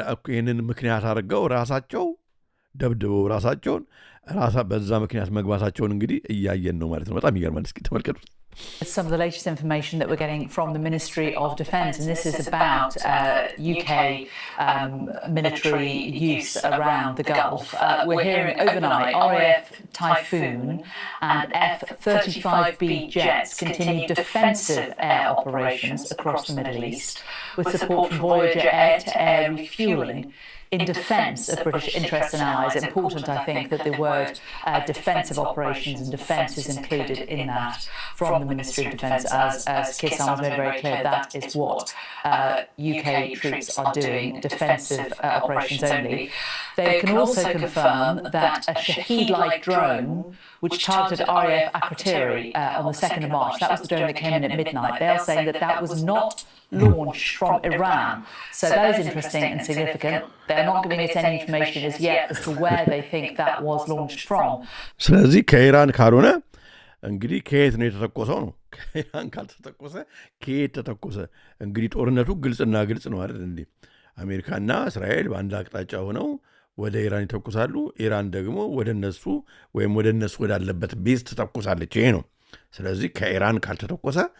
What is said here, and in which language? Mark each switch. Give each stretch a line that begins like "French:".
Amharic: ይህንን ምክንያት አድርገው ራሳቸው ደብድበው ራሳቸውን በዛ ምክንያት መግባታቸውን እንግዲህ እያየን ነው ማለት ነው። በጣም ይገርማል። እስኪ ተመልከቱ።
English: Some of the latest information that we're getting from the Ministry of Defence, and this is about UK military use around the Gulf. We're hearing overnight RAF Typhoon and F-35B jets continue defensive air operations across the Middle East with support from Voyager air-to-air refuelling in defence of British interests and allies. Important, I think, that the word defensive operations and defence is included in that from the Ministry of Defence, as Keir Starmer's made very clear that is what UK troops are doing, defensive operations only. They can also confirm that a Shaheed-like drone which targeted RAF Akrotiri on the 2nd of March, that was the drone that came in at midnight. They are saying that that was not launched from Iran. So that is interesting and significant. They're not giving us any information as yet as to where they think that was launched from.
Amharic: ስለዚህ ከኢራን ካልሆነ እንግዲህ ከየት ነው የተተኮሰው ነው። ከኢራን ካልተተኮሰ ከየት ተተኮሰ? እንግዲህ ጦርነቱ ግልጽና ግልጽ ነው አይደል እንዴ? አሜሪካና እስራኤል በአንድ አቅጣጫ ሆነው ወደ ኢራን ይተኩሳሉ። ኢራን ደግሞ ወደ እነሱ ወይም ወደ እነሱ ወዳለበት ቤዝ ትተኩሳለች። ይሄ ነው። ስለዚህ ከኢራን ካልተተኮሰ